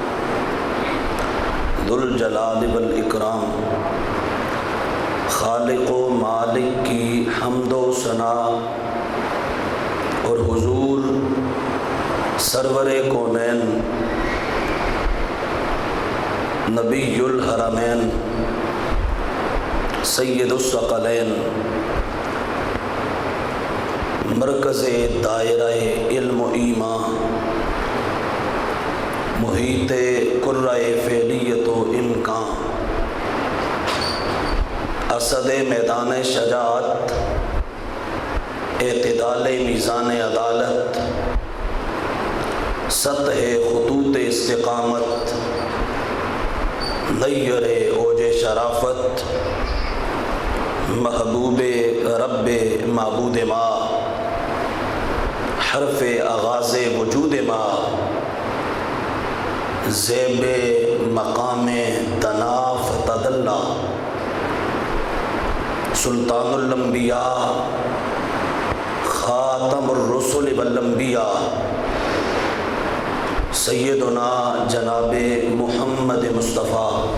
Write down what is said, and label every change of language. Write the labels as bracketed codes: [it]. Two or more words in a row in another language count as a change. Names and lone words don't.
[ar] ذو الجلال والاکرام، [ur] خالق و مالک کی حمد و ثنا اور حضور سرور کونین [ar] نبی الحرمین سید الثقلین [ur] مرکز دائرہ علم و ایمان، محیط قرہ فعلیت و امکان، اسد میدان شجاعت، اعتدال میزان عدالت، سطح خطوط استقامت، نیر اوج شرافت، [fa] محبوب رب معبود ما، حرف آغاز وجود ما، [ur] زیب مقام [ar] دنا فتدلا، سلطان الانبیاء، خاتم الرسل والانبیاء، [ur] سیدنا جناب محمد مصطفیٰ